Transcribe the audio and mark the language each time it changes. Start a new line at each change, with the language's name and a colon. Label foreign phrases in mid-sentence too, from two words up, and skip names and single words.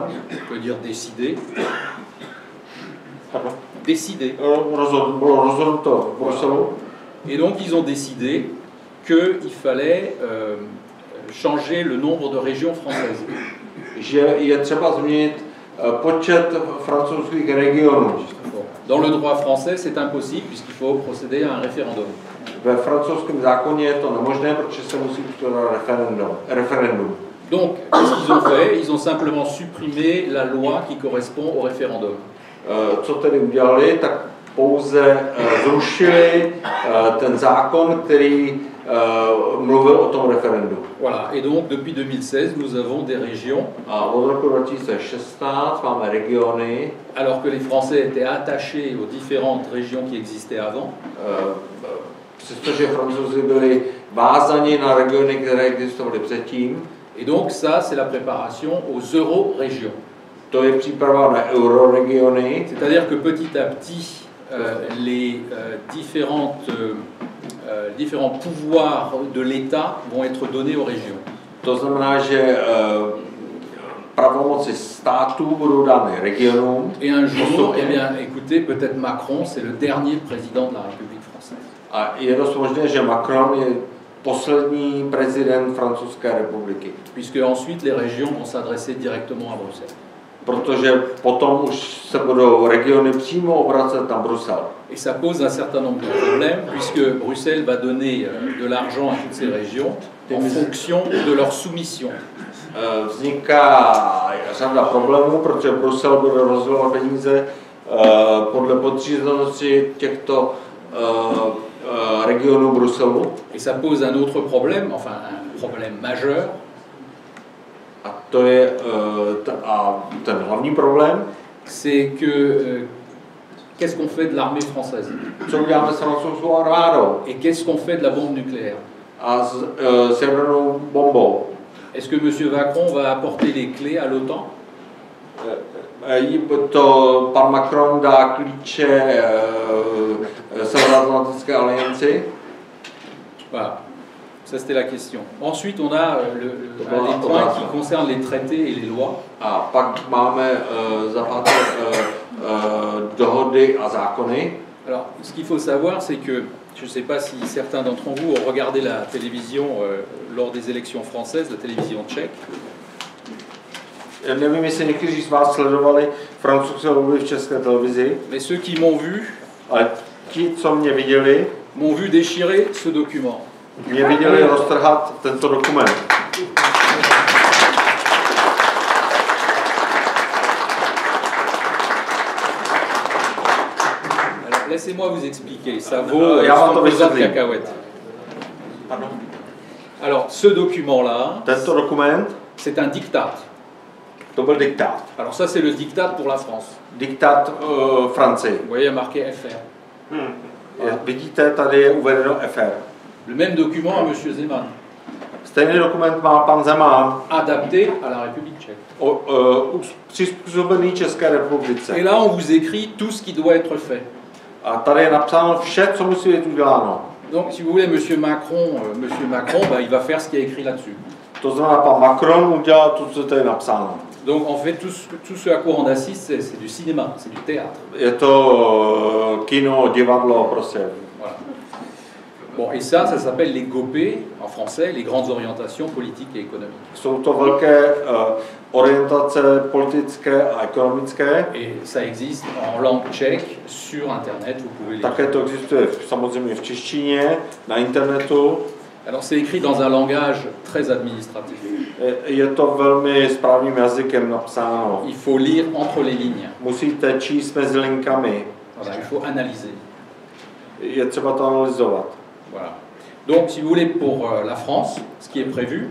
French: On peut dire décidé. Pardon? Décidé.
Czech: Bylo rozhodnuto v Bruselu.
French: Et donc, ils ont décidé qu'il fallait changer le nombre de régions françaises.
Czech: Že je třeba změnit počet francouzských regionů.
French: Dans le droit français, c'est impossible puisqu'il faut procéder à un référendum.
Czech: Ve francouzském zákoně je to nemožné, protože se musí udělat referendum.
French: Donc, qu'est-ce qu'ils ont fait? Ils ont simplement supprimé la loi qui correspond au référendum.
Czech: Co tedy udělali, tak pouze zrušili ten zákon, který mluvil o tom referendu.
French: Voilà, et donc depuis 2016, nous avons des régions.
Czech: A od roku 2016 máme regiony.
French: Alors que les Français étaient attachés aux différentes régions qui existaient avant.
Czech: Přestože Francouzi byli vázaní na regiony, které existovaly předtím.
French: Et donc ça, c'est la préparation aux euro-régions.
Czech: To je příprava na euroregiony.
French: C'est-à-dire que petit à petit, les différents pouvoirs de l'État vont être donnés aux régions.
Czech: To znamená, že pravomoci států budou dány regionům.
French: Et un jour, eh bien, écoutez, peut-être Macron, c'est le dernier président de la République française.
Czech: A je dost možné, že Macron je poslední prezident Francouzské republiky.
French: Puisque ensuite les régions vont s'adresser directement à Bruxelles.
Czech: Protože potom už se budou regiony přímo obracet na Brusel.
French: Et ça pose un certain nombre de problèmes, puisque Bruxelles va donner de l'argent à toutes ces régions en fonction de leur soumission.
Czech: Vzniká řada problémů, protože Brusel bude rozdělovat peníze podle podřízenosti těchto regionů Bruselu.
French: Et ça pose un autre problème, enfin un problème majeur.
Czech: A to je ten hlavní problém.
French: C'est que qu'est-ce qu'on fait de l'armée française?
Czech: Co uděláme s francouzskou armádou?
French: Et qu'est-ce qu'on fait de la bombe nucléaire?
Czech: A s jadernou bombou?
French: Est-ce que M. Macron va apporter les clés à l'OTAN?
Czech: Pan Macron dá klíče Severoatlantické alianci?
French: Voilà. Ça, c'était la question. Ensuite, on a les points qui concernent les traités et les lois.
Czech: A pak máme dohody a zákony.
French: Alors, ce qu'il faut savoir, c'est que, je ne sais pas si certains d'entre vous ont regardé la télévision lors des élections françaises, la télévision tchèque.
Czech: Nevím, jestli někteří z vás sledovali francouzské volby v české televizi.
French: Mais ceux qui m'ont vu,
Czech: ale ti, co mě viděli,
French: m'ont vu déchirer ce document.
Czech: Mě viděli roztrhat tento dokument.
French: Alors, laissez-moi vous expliquer. Ça vaut 100 cacahuètes. Pardon. Alors, ce document-là,
Czech: tento dokument,
French: c'est un diktat.
Czech: To byl diktát.
French: Alors ça, c'est le diktat pour la France.
Czech: Diktát Francii.
French: Vous voyez marqué FR.
Czech: Vidíte, tady je uvedeno FR.
French: Le même document à M. Zeman.
Czech: Stejný dokument má pan Zeman.
French: Adapté à la République tchèque.
Czech: Přizpůsobený České republice.
French: Et là, on vous écrit tout ce qui doit être fait.
Czech: A tady je napsáno vše, co musí být uděláno.
French: Donc, si vous voulez, M. Macron, bah, il va faire ce qui est écrit là-dessus.
Czech: To znamená, pan Macron udělá to, co tady je napsáno.
French: Donc en fait, tout ce à quoi on assiste, c'est du cinéma, c'est du théâtre.
Czech: Je to kino, divadlo, prostě.
French: Voilà. Bon, et ça s'appelle les GOP, en français, les grandes orientations politiques et économiques.
Czech: Jsou to velké orientace politické a ekonomické.
French: Et ça existe en langue tchèque, sur Internet, vous pouvez les...
Czech: Také to existuje samozřejmě v češtině, na internetu.
French: Alors c'est écrit dans un langage très administratif.
Czech: Je to velmi správným jazykem napsáno.
French: Il faut lire entre les lignes.
Czech: Musíte číst mezi linkami.
French: Voilà, il faut analyser.
Czech: Je třeba to analyzovat.
French: Voilà. Donc si vous voulez, pour la France, ce qui est prévu,